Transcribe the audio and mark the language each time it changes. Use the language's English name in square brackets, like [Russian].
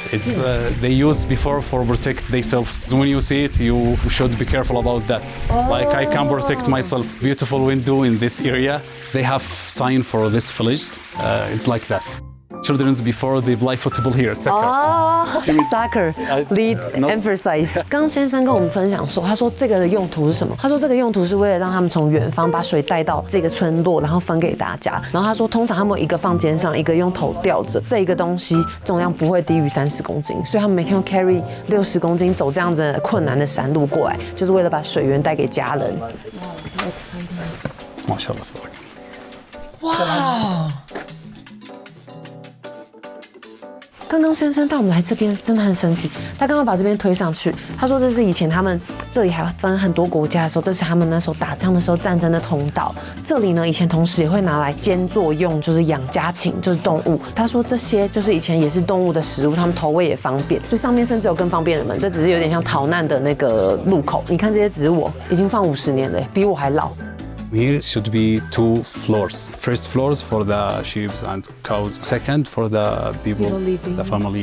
[English] It's they used before for protect themselves. When you see it, you should be careful about that. Like I can protect myself. Beautiful window in this area. They have sign for this village. It's like that. Children's before they play football here. Soccer lead emphasize。 [Chinese] 刚先生跟我们分享说，他说这个的用途是什么？他说这个用途是为了让他们从远方把水带到这个村落，然后分给大家。然后他说，通常他们一个放肩上，一个用头吊着，这一个东西重量不会低于30公斤，所以他们每天用 carry 60公斤走这样子困难的山路过来，就是为了把水源带给家人。 [Arabic] ما شاء الله. [Chinese] 哇！刚刚先生带我们来这边真的很神奇，他刚刚把这边推上去，他说这是以前他们这里还分很多国家的时候，这是他们那时候打仗的时候战争的通道。这里呢，以前同时也会拿来兼作用，就是养家禽，就是动物。他说这些就是以前也是动物的食物，他们投喂也方便，所以上面甚至有更方便的门，这只是有点像逃难的那个入口。你看这些植物已经放50年了，比我还老。 [English] Here should be 2 floors. First floors for the sheep and cows. Second for the people, the family.